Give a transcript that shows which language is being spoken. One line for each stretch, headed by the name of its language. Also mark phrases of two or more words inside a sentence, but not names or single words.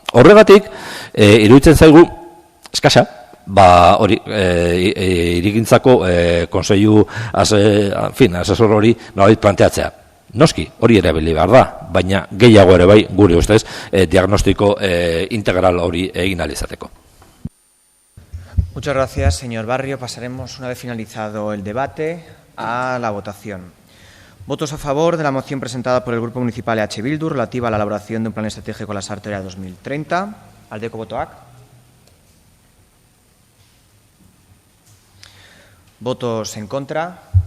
Basque: Horregatik, iruditzen zaigu eskasa, hori, irigintzako konseilu asesor hori nolabait planteatzea. Noski, hori ere bili behar da, baina gehiago ere bai, gure ustez, diagnostiko integral hori egin ahal izateko.
Spanish: Muchas gracias, señor Barrio. Pasaremos, una vez finalizado el debate, a la votación. Votos a favor de la moción presentada por el Grupo Municipal EH Bildu relativa a la elaboración de un plan estratégico a la Sarte Oria 2030.
Basque: Aldeko botoak.
Spanish: Votos en contra.